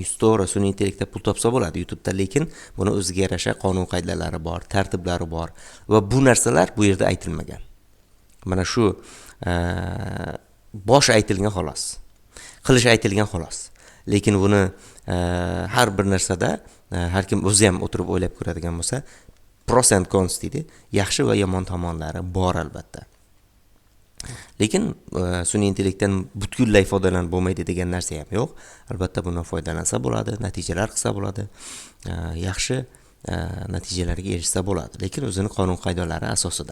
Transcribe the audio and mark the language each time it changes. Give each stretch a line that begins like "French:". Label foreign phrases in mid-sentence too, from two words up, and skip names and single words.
Uzbek: 100% sun'iy intellektda pul topsa bo'ladi YouTube'da, lekin buni o'ziga yarasha qonun qoidalari bor, tartiblari bor va bu narsalar bu yerda aytilmagan. Mana shu bosh aytilgan xolos. Qilish aytilgan xolos. Lekin buni har bir narsada har kim o'zi ham o'tirib o'ylab ko'radigan bo'lsa,
English: pros and cons
Uzbek: deydi. Yaxshi va yomon tomonlari bor albatta. Lekin sun'iy intellektdan butkul foydalanib bo'lmaydi degan narsa ham yo'q. Albatta bundan foydalansa bo'ladi, natijalar qilsa bo'ladi, yaxshi natijalarga erishsa bo'ladi, lekin o'zining qonun qoidalari asosida.